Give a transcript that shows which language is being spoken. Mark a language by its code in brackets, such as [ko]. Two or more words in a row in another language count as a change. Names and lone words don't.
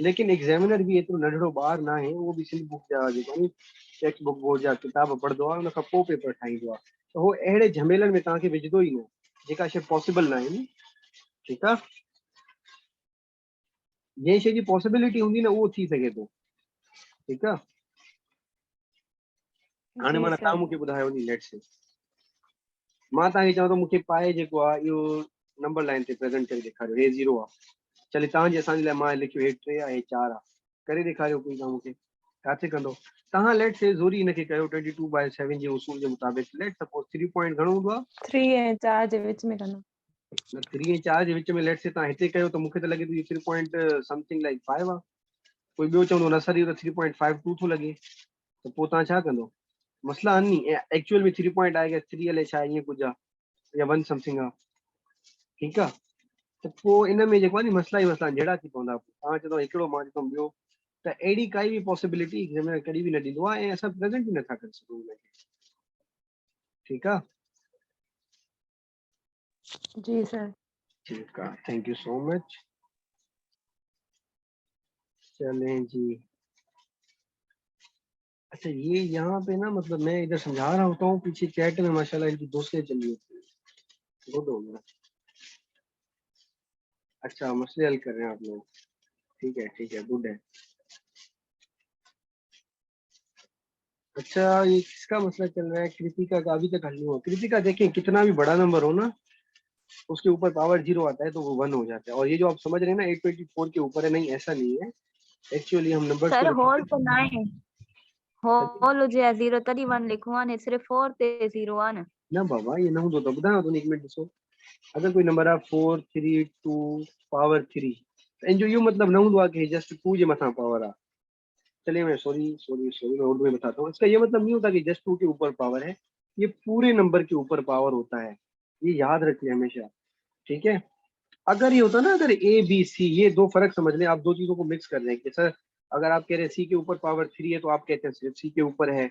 [sd] लेकिन एग्ज़ामिनर बि एतिरो नंढिड़ो ॿारु न आहे, उहो बि सिंध बुक जा जेको आहे टेक्स्ट बुक बोर्ड जा किताब पढ़ंदो आहे, उन खां पोइ पेपर ठाहींदो आहे। त उहो अहिड़े झमेलनि में तव्हांखे विझंदो ई न जेका शइ पॉसिबल न आहे नी। ठीकु आहे, जंहिं शइ जी पॉसिबिलिटी हूंदी न उहो थी सघे थो। ठीकु आहे, हाणे जी माना सर। तव्हां मूंखे ॿुधायो नी [en] let's say [sd] मां तव्हांखे चवां थो मूंखे पाए जेको आहे इहो [en] number line [sd] ते प्रेज़ेंट करे ॾेखारियो। हे 0 आहे, चले तव्हांजे असांजे लाइ मां लिखियो हे 3 आहे, हे 4 आहे, करे ॾेखारियो कोई तव्हां मूंखे। किथे कंदो तव्हां? [en] let's say [sd] ज़ोरी हिनखे कयो 22/7 जे उसूल जे मुताबिक़। [en] let suppose [sd] 3 पॉइंट घणो हूंदो आहे? 3 ऐं 4 जे विच में कंदो। न 3 ऐं 4 जे विच में [en] let's say [sd] तव्हां हिते कयो त मूंखे त लॻे थो इहो 3 [en] point something like [sd] 5 आहे। कोई ॿियो चवंदो न सर इहो त 3.52 थो लॻे। त पोइ तव्हां छा कंदो? मसला आहिनि नी। एक्चुअल में 3 पॉइंट आहे, 3 अलाए छा ईअं कुझु आहे या 1 समथिंग आहे। ठीकु आहे, त पोइ इन में जेको आहे नी मसला ई मसला जहिड़ा थी पवंदा। तव्हां चवंदव हिकिड़ो, मां चवंदुमि ॿियो। त अहिड़ी काई बि पॉसिबिलिटी एग्ज़ामिनर कॾहिं बि न ॾींदो आहे ऐं असां प्रेज़ेंट बि नथा करे सघूं हुनखे। ठीकु आहे, जी सर। ठीकु आहे, [en] thank you so much. [ur] چلیں جی. اچھا یہ یہاں پہ نا مطلب میں ادھر سمجھا رہا ہوتا ہوں، پیچھے چیٹ میں ماشاءاللہ ان کی دوستیں چلی ہوتی ہیں. گڈ ہو گیا. اچھا مسئلے حل کر رہے ہیں آپ لوگ. ٹھیک ہے گڈ ہے. اچھا یہ کس کا مسئلہ چل رہا ہے? کرتیکا کا ابھی تک حل نہیں ہوا۔ کرتیکا دیکھیے کتنا بھی بڑا نمبر ہو نا اس کے اوپر پاور 0 آتا ہے تو وہ 1 ہو جاتا ہے. اور یہ جو آپ سمجھ رہے ہیں نا 824 کے اوپر ہے، نہیں ایسا نہیں ہے. ایکچوئلی ہم نمبرز सर को होल रखेंगे। [sd] तो ना है, होल हुजे या 0 तरी 1 लिखो आहे ने, सिर्फ 4 ते 0 आहे न। ना बाबा ये ना हूंदो त ॿुधायांव थो, 1 मिनट ॾिसो। अगर कोई नंबर आहे 4 3 2 पावर 3 त इन जो इहो मतलब न हूंदो आहे कि जस्ट 2 जे मथां पावर आहे। [ur] چلیے میں سوری میں اردو میں بتاتا ہوں۔ اس کا یہ مطلب نہیں ہوتا کہ جسٹ 2 کے اوپر پاور ہے، یہ پورے نمبر کے اوپر پاور ہوتا ہے. یہ یاد رکھیے ہمیشہ. ٹھیک ہے، اگر یہ ہوتا نا، اگر اے بی سی، یہ دو فرق سمجھ لیں آپ، دو چیزوں کو مکس کر رہے ہیں کہ سر اگر آپ کہہ رہے ہیں سی کے اوپر پاور 3 ہے تو آپ کہتے ہیں صرف سی کے اوپر ہے.